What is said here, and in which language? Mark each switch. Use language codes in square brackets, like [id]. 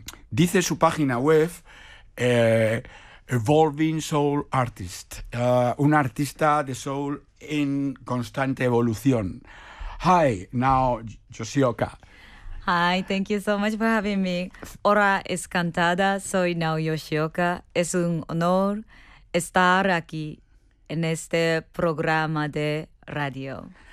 [es] Dice su página web, Evolving Soul Artist, un artista de soul en constante evolución. [en] Hi, now Yoshioka. Hi, thank you so much for having me. [es] Hola, es cantada, soy now Yoshioka. Es un honor estar aquí en este programa de radio.